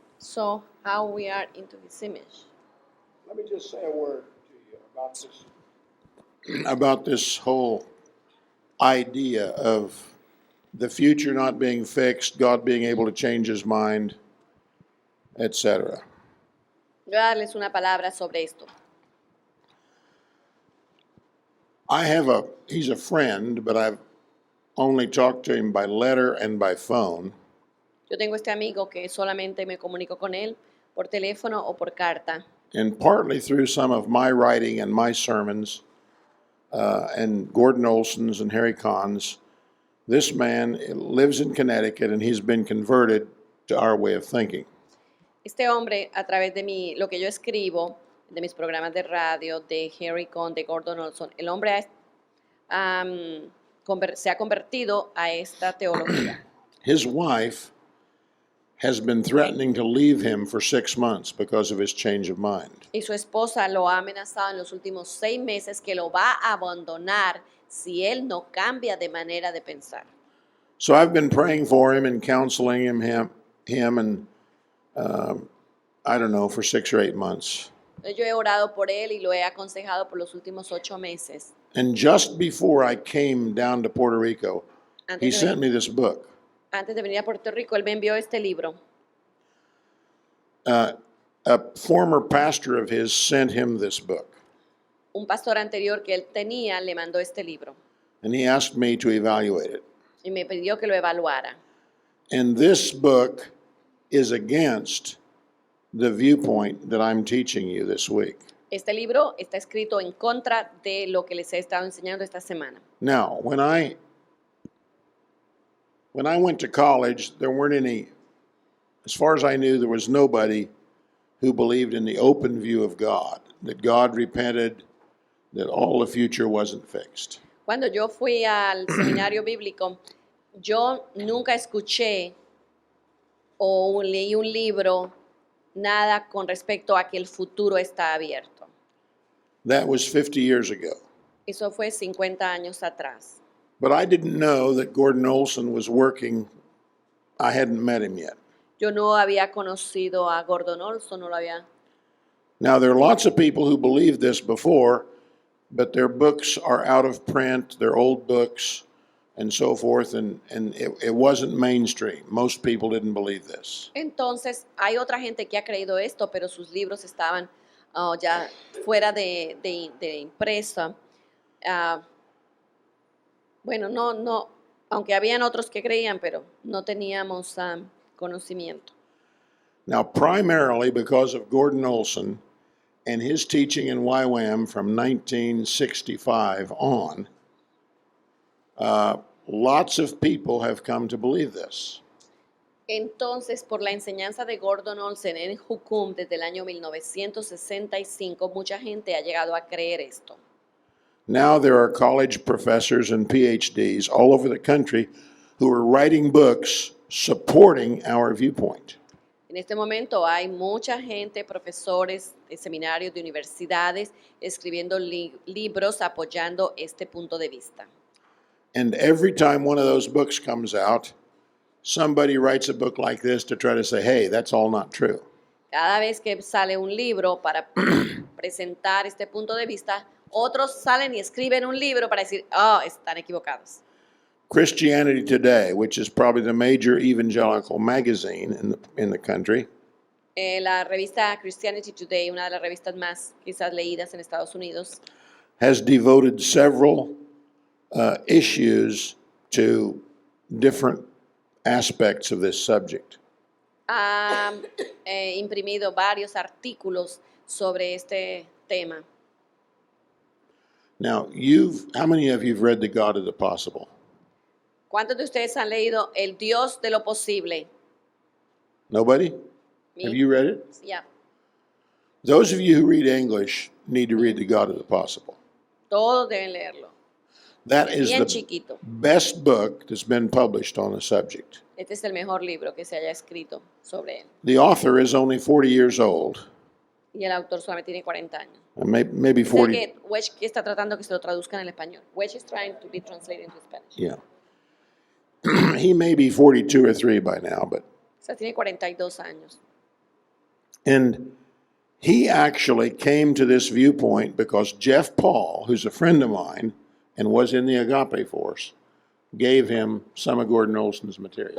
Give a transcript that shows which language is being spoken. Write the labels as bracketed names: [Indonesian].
[English] So how we are into his image? Let me just say a word to you about this whole idea of the future not being fixed, God being able to change his mind, etc. [Spanish] Voy a darles una palabra sobre esto. [English] He's a friend, but I've only talked to him by letter and by phone. [Spanish] Yo tengo este amigo que solamente me comunico con él por teléfono o por carta. [English] And partly through some of my writing and my sermons, and Gordon Olson's and Harry Cahn's, this man lives in Connecticut and he's been converted to our way of thinking. [Spanish] Este hombre, a través de lo que yo escribo, de mis programas de radio, de Harry Cohn, de Gordon Olson, el hombre se ha convertido a esta teología. [English] His wife has been threatening to leave him for 6 months because of his change of mind. [Spanish] Y su esposa lo ha amenazado en los últimos 6 meses que lo va a abandonar si él no cambia de manera de pensar. [English] So I've been praying for him and counseling him and I don't know, for 6 or 8 months. [Spanish] Yo he orado por él y lo he aconsejado por los últimos 8 meses. [English] And just before I came down to Puerto Rico, he [Spanish] Antes de, [English] sent me this book. [Spanish] antes de venir a Puerto Rico, él me envió este libro. [English] A former pastor of his sent him this book, [Spanish] Un pastor anterior que él tenía le mandó este libro [English] and he asked me to evaluate it. [Spanish] y me pidió que lo evaluara. [English] And this book is against the viewpoint that I'm teaching you this week. [Spanish] Este libro está escrito en contra de lo que les he estado enseñando esta semana. [English] Now, when I went to college, there weren't any, as far as I knew, there was nobody who believed in the open view of God, that God repented, that all the future wasn't fixed. [Spanish] Cuando yo fui al seminario bíblico, yo nunca escuché o leí un libro, nada con respecto a que el futuro está abierto. [English] That was 50 years ago. [Spanish] Eso fue 50 años atrás. [English] But I didn't know that Gordon Olson was working. I hadn't met him yet. [Spanish] Yo no había conocido a Gordon Olson, no lo había. [English] Now, there are lots of people who believed this before, but their books are out of print, they're old books, and so forth, and it wasn't mainstream. Most people didn't believe this. [Spanish] Entonces, hay otra gente que ha creído esto, pero sus libros estaban ya fuera de impresa. Bueno, no, aunque habían otros que creían, pero no teníamos conocimiento. [English] Now, primarily because of Gordon Olson and his teaching in YWAM from 1965 on, lots of people have come to believe this. [Spanish] Entonces, por la enseñanza de Gordon Olson en Jukum desde el año 1965, mucha gente ha llegado a creer esto. [English] Now there are college professors and PhDs all over the country who are writing books supporting our viewpoint. [Spanish] En este momento hay mucha gente, profesores de seminarios, de universidades, escribiendo libros apoyando este punto de vista. [English] And every time one of those books comes out, somebody writes a book like this to try to say, hey, that's all not true. [Spanish] Cada vez que sale un libro para presentar este punto de vista, otros salen y escriben un libro para decir, oh, están equivocados. [English] Christianity Today, which is probably the major evangelical magazine in the country, [Spanish] La revista Christianity Today, una de las revistas más quizás leídas en Estados Unidos, [English] has devoted several issues to different aspects of this subject. [Spanish] ha imprimido varios artículos sobre este tema. [English] Now, how many of you have read The God of the Possible? [Spanish] ¿Cuántos de ustedes han leído El Dios de lo Posible? [English] Nobody? Me. Have you read it? [Spanish] Ya. [English] Those of you who read English need to read The God of the Possible. [Spanish] Todos deben leerlo. [English] That is [Spanish] Bien [English] the [Spanish] chiquito. [English] best book that's been published on the subject. [Spanish] Este es el mejor libro que se haya escrito sobre él. [English] The author is only 40 years old, [Spanish] Y el autor solamente tiene 40 años. [English] maybe [Spanish] Dice [English] 40. [Spanish] que Wedge está tratando que se lo traduzcan al español. [English] Wedge is trying to be translated into Spanish. Yeah. He may be 42 or 3 by now, but [Spanish] O sea, tiene 42 años. [English] and he actually came to this viewpoint because Jeff Paul, who's a friend of mine and was in the Agape Force, gave him some of Gordon Olson's material.